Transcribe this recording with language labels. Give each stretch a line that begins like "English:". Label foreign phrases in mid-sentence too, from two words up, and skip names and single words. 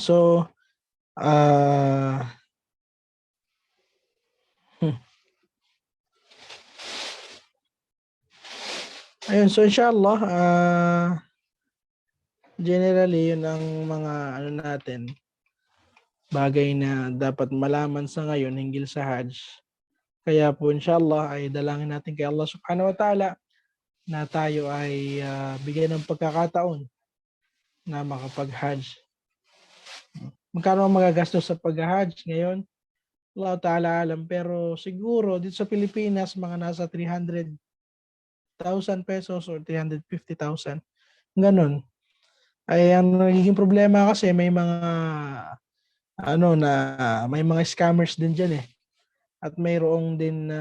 Filipino: So, ayun. So, inshallah, generally, yun ang mga natin, bagay na dapat malaman sa ngayon hinggil sa Hajj. Kaya po, inshallah, ay dalangin natin kay Allah
Arabic: سبحانه وتعالى
Filipino: na tayo ay bigyan ng pagkakataon na makapag-Hajj. Magkano ang magagastos sa pag-Hajj ngayon?
Arabic: الله تعالى أعلم,
Filipino: pero siguro dito sa Pilipinas mga nasa 300,000 pesos or 350,000. Ganon. Ay ang nagiging problema kasi may mga may mga scammers din diyan eh.